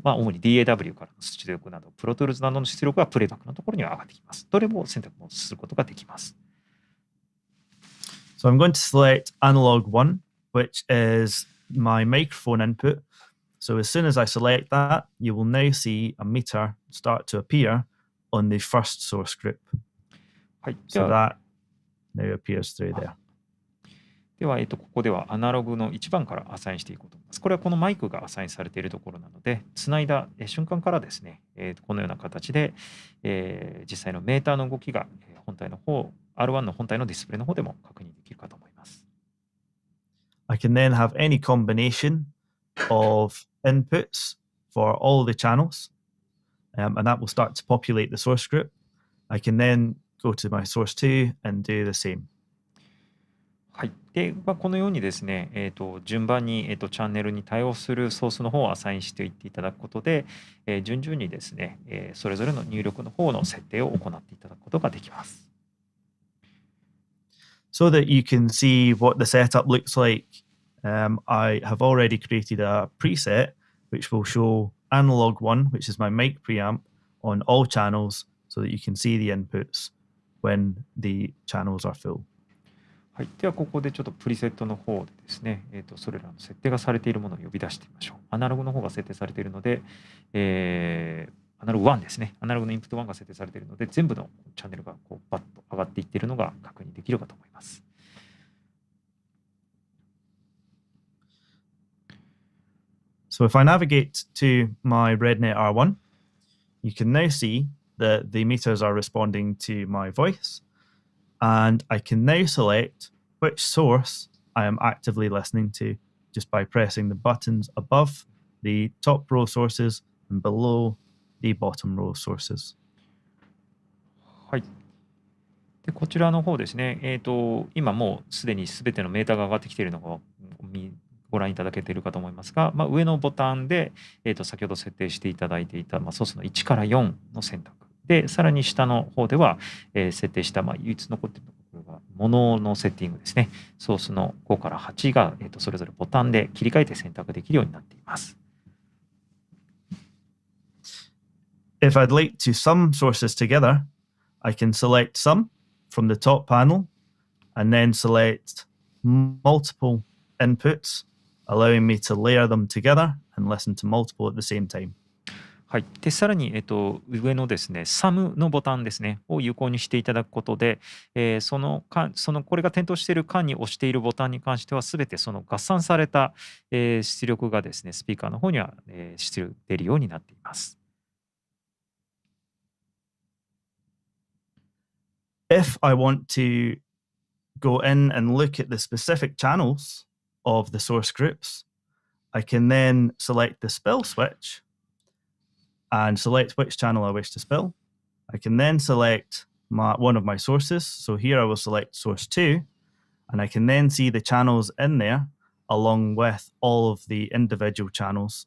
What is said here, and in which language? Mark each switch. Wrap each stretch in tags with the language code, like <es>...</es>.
<ja>主に DAW からの出力など、プロトゥールズなどの出力はプレイバックのところには上がってきます。どれも選択をすることができます。</ja> <en>So I'm going to select analog 1, which is my microphone input. So as soon as I select that, you will now see a meter start to appear on the first source group.</en> <ja>はい。</ja> <en>So that now appears through there.</en> <ja>では、ここではアナログの1番からアサインしていこうと思います。これはこのマイクがアサインされているところなので、つないだ瞬間からですね、このような形で、実際のメーターの動きが本体の方、R1 の本体のディスプレイの方でも確認できるかと思います。</ja> <en>I can then have any combination of inputs for all the channels, and that will start to populate the source group. I can then go to my source 2 and do the same.</en> <ja>はい。で、このようにですね、順番に、チャンネルに対応するソースの方をアサインしていっていただくことで、順々にですね、それぞれの入力の方の設定を行っていただくことができます。</ja> <en>So that you can see what the setup looks like, I have already created a preset which will show analog 1, which is my mic preamp, on all channels so that you can see the inputs when the channels are full.</en> <ja>はい、ではここでちょっとプリセットの方でですね、それらの設定がされているものを呼び出してみましょう。アナログの方が設定されているので、アナログ1ですね。アナログのインプット1が設定されているので、全部のチャンネルがこうバッと上がっていっているのが確認できるかと思います。</ja> <en>So if I navigate to my REDNET R1, you can now see that the meters are responding to my voice. And I can now select which source I am actively listening to just by pressing the buttons above the top row sources and below the bottom row of sources.</en> <ja>はい。でこちらの方ですね、今もうすでに全てのメーターが上がってきているのがご覧いただけているかと思いますが、上のボタンで、先ほど設定していただいていた、ソースの1から4の選択で、さらに下の方では、設定した、唯一残っているところがもののセッティングですね。ソースの5から8が、それぞれボタンで切り替えて選択できるようになっています。</ja> <en>If I'd like to sum sources together, I can select sum from the top panel and then select multiple inputs, allowing me to layer them together and listen to multiple at the same time.</en> <ja>はい、でさらに、上のですね、サムのボタンですね、を有効にしていただくことで、これが点灯している間に押しているボタンに関しては、すべてその合算された、出力がですね、スピーカーの方には、出るようになっています。</ja> <en>If I want to go in and look at the specific channels of the source groups, I can then select the spill switch and select which channel I wish to spill. I can then select one of my sources. So here I will select source 2, and I can then see the channels in there along with all of the individual channels.</en>